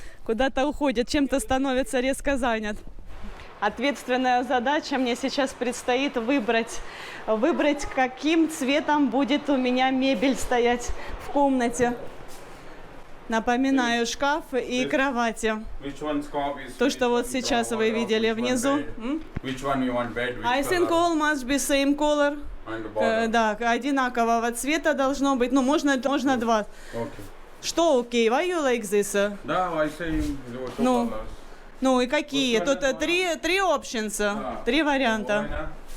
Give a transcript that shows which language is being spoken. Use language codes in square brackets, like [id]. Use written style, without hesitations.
[ru] Куда-то уходит, чем-то становится резко занят. Ответственная задача мне сейчас предстоит выбрать, каким цветом будет у меня мебель стоять в комнате. Напоминаю, шкаф и кровати. То, что вот сейчас вы видели внизу. [en] I think all must be same color. [ru] Да, одинакового цвета должно быть. Ну, можно два. Что окей? [en] Why you like this? Да, I say [ru] Ну, ну и какие? Тут три options, три варианта.